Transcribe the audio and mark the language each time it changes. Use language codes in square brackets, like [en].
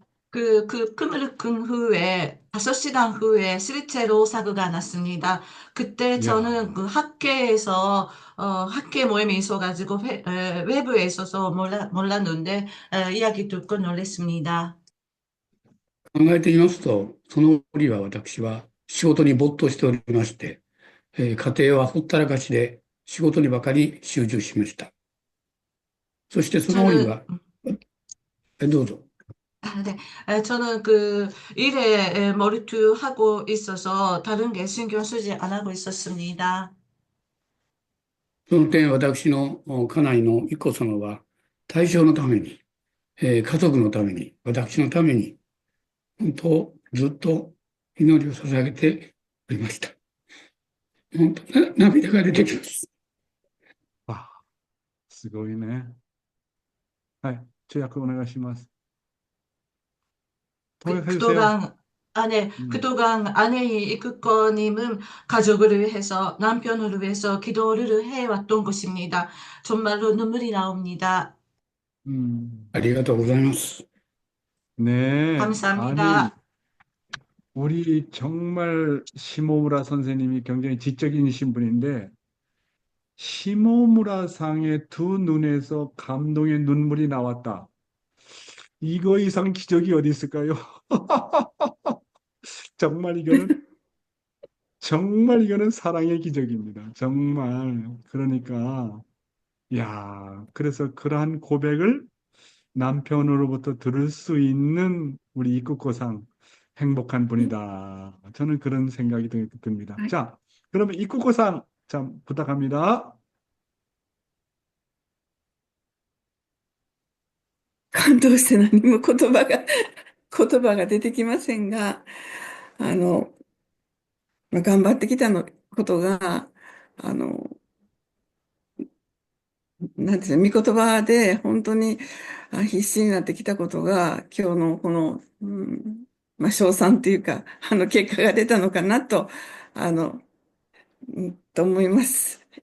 [ko] 그 꿈을 꾼 후에 5시간 후에 실제로 사고가 났습니다. 그때 저는 그 학계에서 학계 모임이 있어가지고 외부에 있어서 몰랐는데 이야기 듣고 놀랐습니다. [ja] 考えてみますと、その折は私は仕事に没頭しておりまして、家庭はほったらかしで仕事にばかり集中しました。そしてその折は、どうぞ。 [ko] 네, 저는 그 일에 몰두하고 있어서 다른 게 신경 쓰지 안 하고 있었습니다. [ja] その点、私の家内の一子様は対象のために、家族のために、私のために、本当、ずっと祈りを捧げておりました。本当、涙が出てきます。すごいね。はい、通訳お願いします。 [ko] 그동안 아내인 이끄꺼님은 가족을 위해서 남편을 위해서 기도를 해왔던 것입니다. 정말로 눈물이 나옵니다. [ja] ありがとうございます。 [ko] 네, 감사합니다. 아니, 우리 정말 시모무라 선생님이 굉장히 지적인 분인데 시모무라 상의 두 눈에서 감동의 눈물이 나왔다. 이거 이상 기적이 어디 있을까요? 정말 이거는 사랑의 기적입니다. 정말. 그러니까, 야, 그래서 그러한 고백을 남편으로부터 들을 수 있는 우리 이쿠코상 행복한 분이다. 저는 그런 생각이 듭니다. 자, 그러면 이쿠코상 참 부탁합니다. [ja] 感動して何も言葉が出てきませんが、頑張ってきたことが、なんていうの、御言葉で本当に必死になってきたことが、今日のこの、称賛というか、結果が出たのかなと、と思います。